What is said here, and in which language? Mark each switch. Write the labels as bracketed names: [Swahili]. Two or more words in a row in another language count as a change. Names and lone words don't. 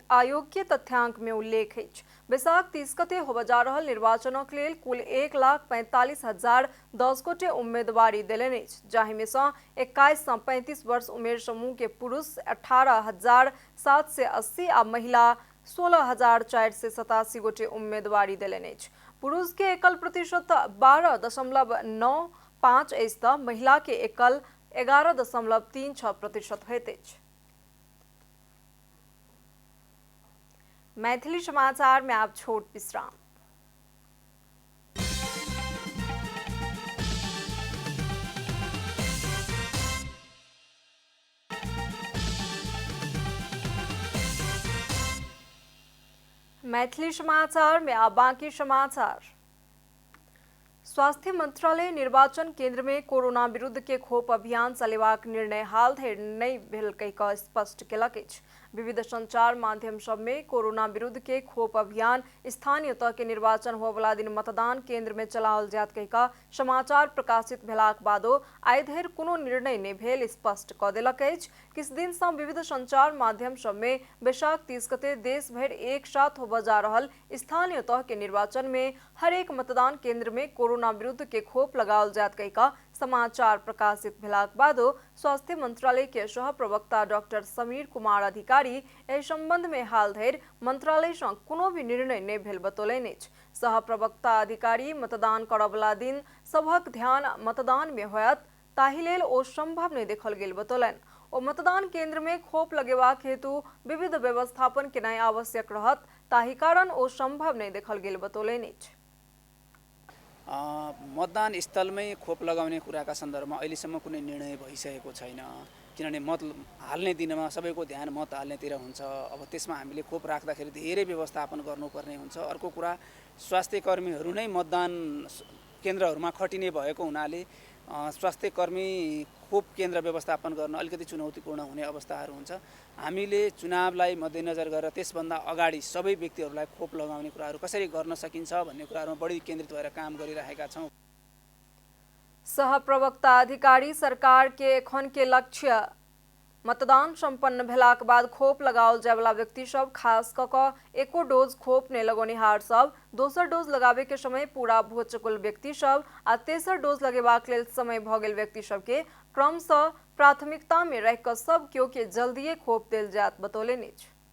[Maithili] आयोग के तथ्यांक में उल्लेख अछि। बैसाख 30 गते होबय जा रहल निर्वाचनक लेल कुल 1,45,010 गोटे उम्मीदवारी देलनि अछि, जाहि में सँ 21 सँ 35 वर्ष उमेर समूह के पुरुष 18,780 आ महिला 16,487 गोटे उम्मीदवारी देलनि अछि। पुरुष के एकल प्रतिशत 12.95 अछि तऽ महिला के एकल 11.36% होइत अछि। मैथिली समाचार में आप छोट विश्राम। मैथिली समाचार में आप बाकी समाचार। स्वास्थ्य मंत्रालय निर्वाचन केंद्र में कोरोना विरुद्ध के खोप अभियान चलेबाक निर्णय हाल धरि नहीं भेल कहि कऽ स्पष्ट केलक अछि। विविध संचार माध्यम सब में कोरोना विरुद्ध के खोप अभियान स्थानीय तह के निर्वाचन हुआ वाला दिन मतदान केंद्र में चलाओल जायत कहि कऽ समाचार प्रकाशित भेलाक बादो आइ धरि कोनो निर्णय नहीं भेल स्पष्ट कऽ देलक अछि। किछु दिन सँ विविध संचार माध्यम सब में बैसाख 30 गते देश भरि एक साथ होबय जा रहल स्थानीय तह के निर्वाचन में हरेक मतदान केंद्र में कोरोना विरुद्ध के खोप लगाओल जायत कहि कऽ समाचार प्रकाशित भेलाक बादो स्वास्थ्य मंत्रालय के सह प्रवक्ता डॉक्टर समीर कुमार अधिकारी एहि संबंध में हाल धरि मंत्रालय सँ कोनो भी निर्णय नहीं भेल बतौलनि अछि। सह प्रवक्ता अधिकारी मतदान करब वाला दिन सभक ध्यान मतदान में होयत ताहि लेल ओ संभव नहीं देखल गेल बतौलनि। ओ मतदान केंद्र में खोप लगेबाक हेतु विविध व्यवस्थापन केनाइ आवश्यक रहत ताहि कारण ओ संभव नहीं देखल गेल बतौलनि अछि। [Nepali] मतदान स्थलमै खोप लगाउने कुराका सन्दर्भमा अहिलेसम्म कुनै निर्णय भइसकेको छैन, किनभने मत हाल्ने दिनमा सबैको ध्यान मत हाल्नेतिर हुन्छ। अब त्यसमा हामीले खोप राख्दाखेरि धेरै व्यवस्थापन गर्नुपर्ने हुन्छ। अर्को कुरा स्वास्थ्य कर्मीहरू नै मतदान केन्द्रहरूमा खटिने भएको हुनाले स्वास्थ्य कर्मी खोप केन्द्र व्यवस्थापन गर्न अलिकति चुनौतीपूर्ण हुने अवस्थाहरू हुन्छ। हामीले चुनावलाई मध्यनजर गरेर त्यसभन्दा अगाडि सबै व्यक्तिहरूलाई खोप लगाउने कुराहरू कसरी गर्न सकिन्छ भन्ने कुराहरूमा बढी केन्द्रित भएर काम गरिरहेका छौँ। [Maithili] सह प्रवक्ता अधिकारी सरकार के एखन के लक्ष्य मतदान संपन्न भेलाक बाद खोप लगाओल जाय वाला व्यक्ति सब खास कऽ कऽ एको डोज खोप नहीं लगौनिहार सब, दोसर डोज लगाबे के समय पूरा भऽ चुकल व्यक्ति सब आ तेसर डोज लगेबाक लेल समय भऽ गेल व्यक्ति सब के क्रमशः प्राथमिकता में रह कऽ सब केओ के जल्दिए खोप देल जायत बतौलनि अछि।